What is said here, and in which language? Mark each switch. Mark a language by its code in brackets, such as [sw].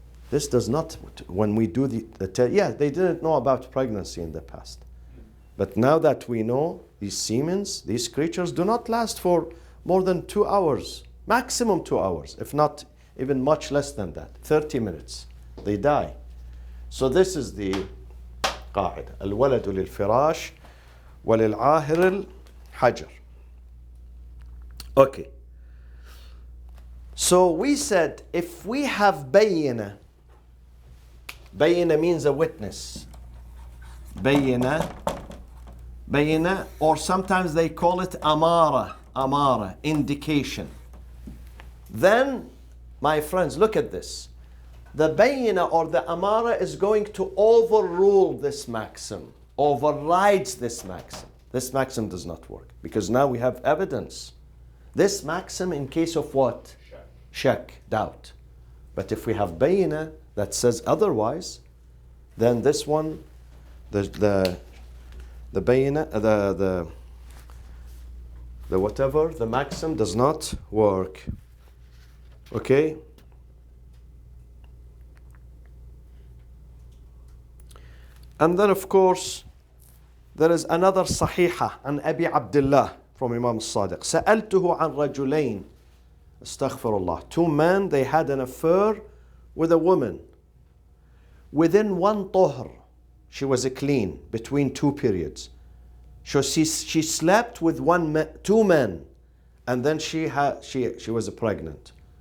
[en] This does not, when we do the test, yeah, they didn't know about pregnancy in the past. But now that we know, these semens, these creatures do not last for more than 2 hours. Maximum 2 hours, if not even much less than that. 30 minutes. They die. So this is the قاعدة. [ar] الولد للفراش وللعاهر الحجر. [en] Okay. So we said if we have bayina means a witness. Bayina, or sometimes they call it amara, indication. Then, my friends, look at this. The bayina or the amara is going to overrule this maxim, overrides this maxim. This maxim does not work because now we have evidence. This maxim in case of what? Shak, doubt. But if we have bayina that says otherwise, then this one, the bayina, the whatever, the maxim does not work. Okay? And then of course, there is another [ar] صحيحة عن أبي عبد الله [en] from Imam الصادق. [ar] سألته عن رجلين استغفر الله. [en] 2 men, they had an affair with a woman. Within 1 طهر, she was clean between 2 periods. So she slept with 2 men, and then she was pregnant.